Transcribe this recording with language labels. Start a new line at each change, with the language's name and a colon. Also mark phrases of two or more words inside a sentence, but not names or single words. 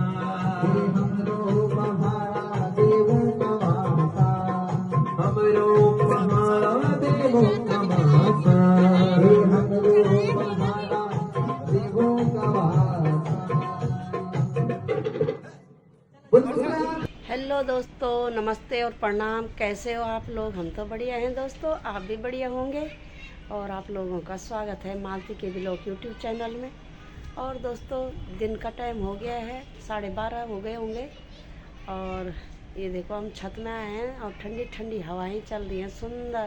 Garhwali: हे हमरो पहाड़ा देवो कवासा हमरो पहाड़ा देवो कवासा हे हमरो पहाड़ा देवो कवासा।
Hindi: हेलो दोस्तों, नमस्ते और प्रणाम। कैसे हो आप लोग? हम तो बढ़िया हैं दोस्तों, आप भी बढ़िया होंगे। और आप लोगों का स्वागत है मालती के ब्लॉग यूट्यूब चैनल में। और दोस्तों, दिन का टाइम हो गया है, 12:30 हो गए होंगे। और ये देखो हम छत में आए हैं और ठंडी ठंडी हवाएं चल रही हैं सुंदर।